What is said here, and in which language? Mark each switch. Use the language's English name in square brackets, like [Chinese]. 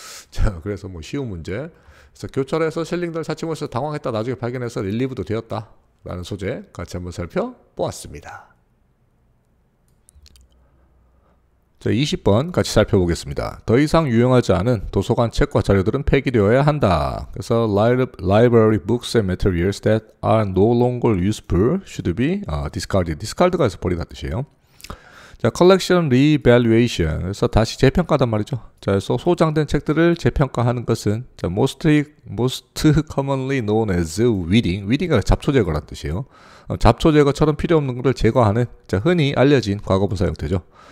[Korean] 자 그래서 뭐 쉬운 문제. 그래서 교차로에서 셸링들 사치모에서 당황했다 나중에 발견해서 릴리브도 되었다 라는 소재 같이 한번 살펴보았습니다. 자, 20번 같이 살펴보겠습니다. 더 이상 유용하지 않은 도서관 책과 자료들은 폐기되어야 한다. 그래서 [English] library books and materials that are no longer useful should be discarded. [Korean] discard가 해서 버리다 뜻이에요. [English] 자, collection revaluation. [Korean] 그래서 다시 재평가단 말이죠. 자, 그래서 소장된 책들을 재평가하는 것은 자, [English] most commonly known as weeding. [Korean] weeding은 잡초 제거란 뜻이에요. 잡초 제거처럼 필요 없는 것을 제거하는 자, 흔히 알려진 과거분사 형태죠.